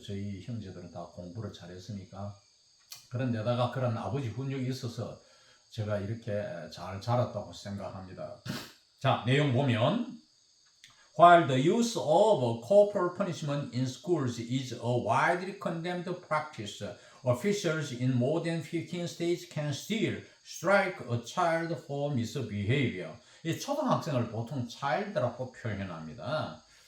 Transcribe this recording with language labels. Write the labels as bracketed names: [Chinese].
[Korean] 저희 형제들은 다 공부를 잘했으니까. 그런데다가 그런 아버지 훈육이 있어서 제가 이렇게 잘 자랐다고 생각합니다. 자, 내용 보면, [English] While the use of corporal punishment in schools is a widely condemned practice, officials in more than 15 states can still strike a child for misbehavior. [Korean] 이 초등학생을 보통 child라고 표현합니다.